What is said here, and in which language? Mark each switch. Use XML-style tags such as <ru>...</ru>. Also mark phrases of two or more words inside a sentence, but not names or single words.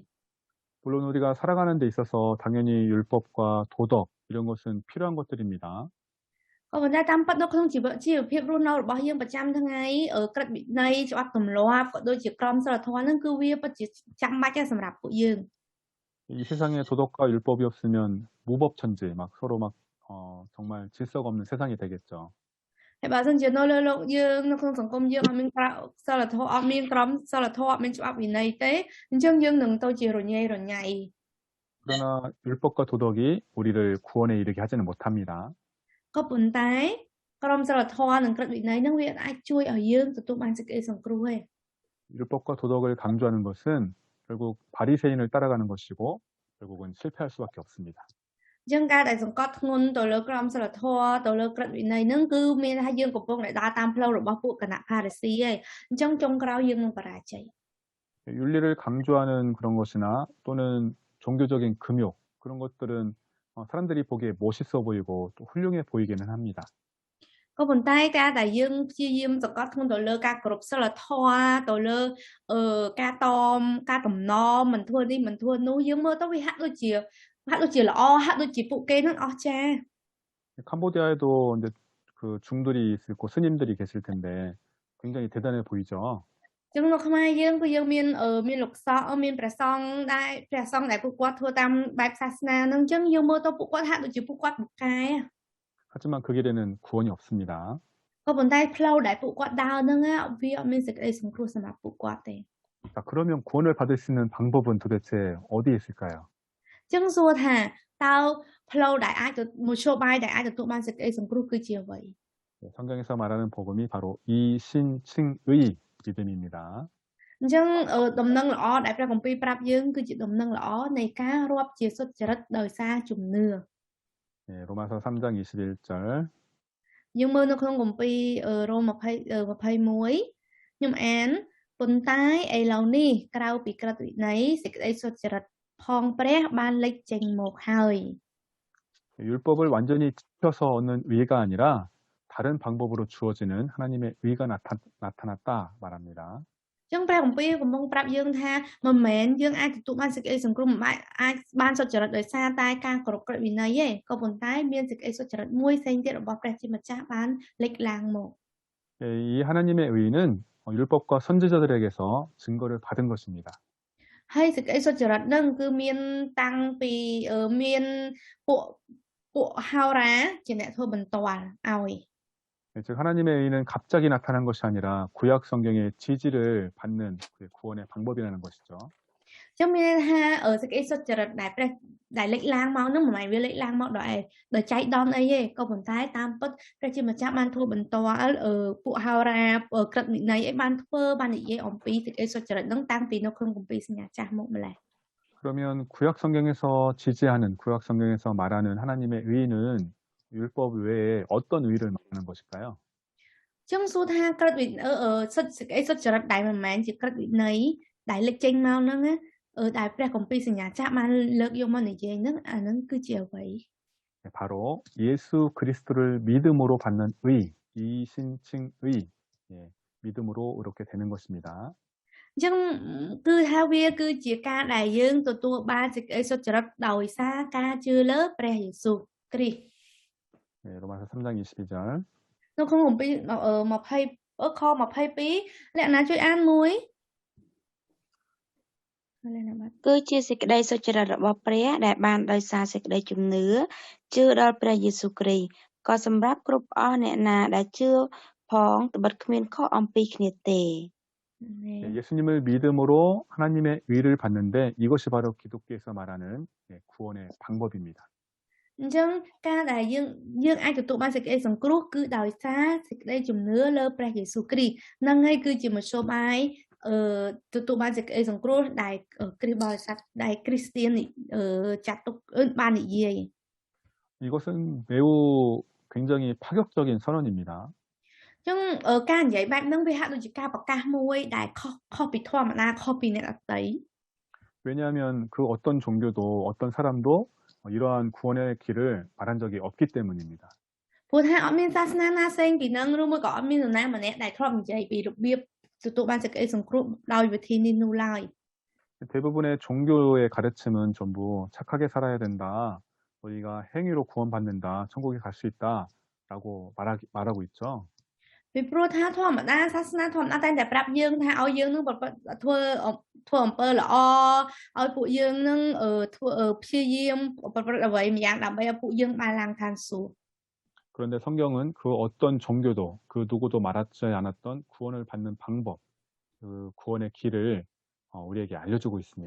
<ko>물론 우리가 살아가는 데 있어서 당연히 율법과 도덕 이런 것은 필요한 것들입니다.</ko> <km>ក៏ប៉ុន្តែតាមពិតនៅក្នុងជីវភាពរស់នៅរបស់យើងប្រចាំថ្ងៃក្រឹតវិន័យច្បាប់ទម្លាប់ក៏ដូចជាក្រមសីលធម៌ហ្នឹងគឺវាពិតជាចាំបាច់ដែរសម្រាប់ពួកយើង</km> <ko>이 세상에 도덕과 율법이 없으면 무법천지 막 서로 막 정말 질서가 없는 세상이 되겠죠.</ko> <km>ហើយបើសិនជានៅលើលោកយើងនៅក្នុងសង្គមយើងអត់មានក្រមសីលធម៌អត់មានក្រមសីលធម៌អត់មានច្បាប់វិន័យទេអញ្ចឹងយើងនឹងទៅជារញ៉េរញ៉ៃ</km> <ko>그러나 율법과 도덕이 우리를 구원에 이르게 하지는 못합니다.</ko> <km>ក៏ប៉ុន្តែក្រមសីលធម៌និងក្រឹតវិន័យហ្នឹងវាអាចជួយឲ្យយើងទទួលបានសេចក្តីសង្គ្រោះទេ</km> <ko>율법과 도덕을 강조하는 것은 결국 바리새인을 따라가는 것이고 결국은 실패할 수밖에 없습니다.</ko> <km>អញ្ចឹងការដែលសង្កត់ធ្ងន់ទៅលើក្រមសីលធម៌ទៅលើក្រឹតវិន័យហ្នឹងគឺមានថាយើងកំពុងតែដើរតាមផ្លូវរបស់ពួកគណៈផារីស៊ីឯងអញ្ចឹងចុងក្រោយយើងនឹងបរាជ័យ</km> <ko>윤리를 강조하는 그런 것이나 또는 종교적인 금욕 그런 것들은 사람들이 보기에 멋있어 보이고 또 훌륭해 보이기는 합니다.</ko> <km>ក៏ប៉ុន្តែការដែលយើងព្យាយាមសង្កត់ធ្ងន់ទៅលើការគោរពសីលធម៌ទៅលើការតំណមិនធ្វើនេះមិនធ្វើនោះយើងមើលទៅវាហាក់ដូចជាល្អហាក់ដូចជាពួកគេនឹងអស្ចារ្យ</km> <ko>캄보디아에도 이제 그 중들이 있고 스님들이 계실 텐데 굉장히 대단해 보이죠.</ko> <km>ចឹងនៅខ្មែរយើងគឺយើងមានលោកសង្ឃមានព្រះសង្ឃដែលពួកគាត់ធ្វើតាមបែបសាសនាហ្នឹងចឹងយើងមើលទៅពួកគាត់ហាក់ដូចជាពួកគាត់ពូកែ</km> <ko>하지만 그 길에는 구원이 없습니다.</ko> <km>ក៏ប៉ុន្តែផ្លូវដែលពួកគាត់ដើរហ្នឹងវាអត់មានសេចក្តីសង្គ្រោះសម្រាប់ពួកគាត់ទេ</km> <ko>자, 그러면 구원을 받을 수 있는 방법은 도대체 어디에 있을까요?</ko> <km>ចឹងសួរថាតើផ្លូវដែលអាចទៅមធ្យោបាយដែលអាចទទួលបានសេចក្តីសង្គ្រោះគឺជាអ្វី</km> <ko>성경에서 말하는 복음이 바로 이신칭의 믿음입니다.</ko> <km>អញ្ចឹងដំណឹងល្អដែលព្រះគម្ពីរប្រាប់យើងគឺជាដំណឹងល្អនៃការរាប់ជាសុចរិតដោយសារជំនឿ</km> <ko>로마서 3장 21절</ko> <km>យើងមើលនៅក្នុងគម្ពីររ៉ូម21ខ្ញុំអានប៉ុន្តែឥឡូវនេះក្រៅពីក្រឹតវិន័យសេចក្តីសុចរិតផងព្រះបានលេចចេញមកហើយ</km> <ko>율법을 완전히 지켜서 얻는 의가 아니라 다른 방법으로 주어지는 하나님의 의가 나타났다 말합니다.</ko> <km>ចឹងព្រះគម្ពីរកំពុងប្រាប់យើងថាមិនមែនយើងអាចទទួលបានសេចក្តីសង្គ្រោះមិនអាចបានសុចរិតដោយសារតែការគោរពក្រឹតវិន័យទេក៏ប៉ុន្តែមានសេចក្តីសុចរិតមួយផ្សេងទៀតរបស់ព្រះជាម្ចាស់បានលេចឡើងមក</km> <ko>이 하나님의 의는 율법과 선지자들에게서 증거를 받은 것입니다.</ko> <km>ហើយសេចក្តីសុចរិតនឹងគឺមានតាំងពីមានពួកហោរាជាអ្នកធ្វើបន្ទាល់ឲ្យ</km> <ko>즉 하나님의 의는 갑자기 나타난 것이 아니라 구약 성경의 지지를 받는 구원의 방법이라는 것이죠.</ko> <km>ចឹងមានថាសេចក្តីសុចរិតដែលព្រះដែលលេចឡើងមកនឹងមិនមែនវាលេចឡើងមកដោយចៃដន្យអីទេក៏ប៉ុន្តែតាមពិតព្រះជាម្ចាស់បានធ្វើបន្ទាល់ពួកហោរាក្រឹតវិន័យឲ្យបាននិយាយអំពីសេចក្តីសុចរិតនឹងតាំងពីនៅក្នុងគម្ពីរសញ្ញាចាស់មកម្ល៉េះ</km> <ko>그러면 구약 성경에서 지지하는 구약 성경에서 말하는 하나님의 의는 율법 외에 어떤 의를 말하는 것일까요?</ko> <km>ចឹងសួរថាក្រឹតវិន័យសេចក្តីសុចរិតដែលមិនមែនជាក្រឹតវិន័យដែលលេចចេញមកហ្នឹងដែលព្រះគម្ពីរសញ្ញាចាស់បានលើកយកមកនិយាយហ្នឹងអាហ្នឹងគឺជាអ្វី</km> <ko>바로 예수 그리스도를 믿음으로 받는 의, 이신칭의 믿음으로 이렇게 되는 것입니다.</ko> <km>ចឹងគឺថាវាគឺជាការដែលយើងទទួលបានសេចក្តីសុចរិតដោយសារការជឿលើព្រះយេស៊ូវគ្រីស្ទ</km> <ko>로마서 3장 22절</ko> <km>នៅក្នុងគម្ពីរខ22លក្ខណៈជួយអានមួយ គឺជាសេចក្តីសុចរិតរបស់ព្រះដែលបានដោយសារសេចក្តីជំនឿជឿដល់ព្រះយេស៊ូវគ្រីស្ទក៏សម្រាប់គ្រប់អស់អ្នកណាដែលជឿផងត្បិតគ្មានខុសអំពីគ្នាទេ</km> <ko>예수님을 믿음으로 하나님의 의를 받는데 이것이 바로 기독교에서 말하는 구원의 방법입니다.</ko> <km>អញ្ចឹងការដែលយើងអាចទទួលបានសេចក្តីសង្គ្រោះគឺដោយសារសេចក្តីជំនឿលើព្រះយេស៊ូវគ្រីស្ទហ្នឹងហើយគឺជាមធ្យោបាយទទួលបានសេចក្តីសង្គ្រោះដែលគ្រីស្ទបរិស័ទដែលគ្រីស្ទៀនចាត់ទុកបាននិយាយ</km> <ko>이것은 매우 굉장히 파격적인 선언입니다.</ko> <km>អញ្ចឹងការនិយាយបែបហ្នឹងវាហាក់ដូចជាការប្រកាសមួយដែលខុសពីធម្មតាខុសពីអ្នកដទៃ</km> <ko>왜냐하면 그 어떤 종교도 어떤 사람도 이러한 구원의 길을 말한 적이 없기 때문입니다.</ko> <km>ព្រោះថាអត់មានសាសនាណាផ្សេងពីនឹងឬមួយក៏អត់មាននរណាម្នាក់ដែលធ្លាប់និយាយពីរបៀបទទួលបានសេចក្តីសង្គ្រោះដោយវិធីនេះនោះឡើយ</km> <ko>대부분의 종교의 가르침은 전부 착하게 살아야 된다. 우리가 행위로 구원받는다. 천국에 갈 수 있다라고 말하고 있죠.</ko> <km>ពីព្រោះថាធម្មតាសាសនាធម្មតាតែប្រាប់យើងថាឲ្យយើងនឹងធ្វើអំពើល្អឲ្យពួកយើងនឹងធ្វើព្យាយាមប្រព្រឹត្តអ្វីម្យ៉ាងដើម្បីឲ្យពួកយើងបានឡើងឋានសួគ៌</km> <ko>그런데 성경은 그 어떤 종교도 그 누구도 말하지 않았던 구원을 받는 방법, 그 구원의 길을 우리에게 알려주고 있습니다.</ko>